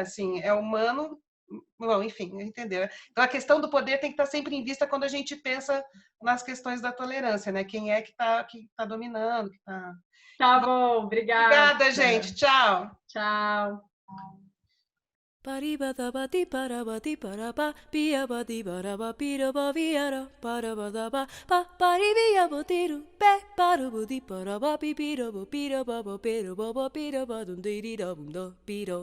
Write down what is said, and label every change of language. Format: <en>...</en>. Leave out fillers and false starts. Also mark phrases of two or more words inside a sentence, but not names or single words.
<pt>Assim, é humano. Bom, enfim, entendeu? Então a questão do poder tem que estar sempre em vista quando a gente pensa nas questões da tolerância, né? Quem é que tá dominando, que tá... Tá bom, obrigada. Obrigada, gente. Tchau. Tchau. Paribadabati parabati paraba, piabadi baraba piraba viara, parabadaba, paribia botiru, pe parabudi paraba, pipirabo piraba, piraba, piraba, dum diri da bum da, piro.</pt>